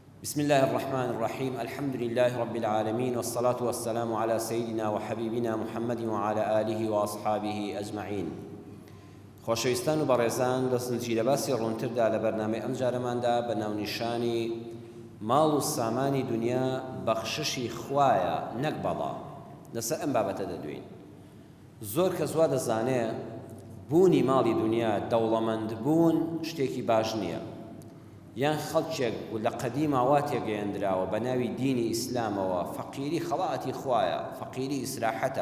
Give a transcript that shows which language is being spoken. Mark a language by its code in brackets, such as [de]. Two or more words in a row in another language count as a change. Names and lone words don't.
[ar] بسم الله الرحمن الرحيم الحمد لله رب العالمين والصلاة والسلام على سيدنا وحبيبنا محمد وعلى آله وأصحابه أجمعين. [ckb] خۆشەویستان و بەڕێزان دەستنجی لە باسی ڕوونتردا لە بەرنامەی ئەم جارەماندا بە ناونیشانی ماڵ و سامانی دنیا بەخششی خوایە نەک بەڵا لەسەر ئەم بابەتە دەدوین. زۆر کەس وا دەزانێ بوونی ماڵی دنیا دەوڵەمەند بوون شتێکی باش نییە، یان خەڵکێک لە قەدیم وا تێگەیەندراوە بە ناوی دینی ئیسلامەوە فەقیری خەڵاتی خوایە، فەقیری ئیسراحەتە.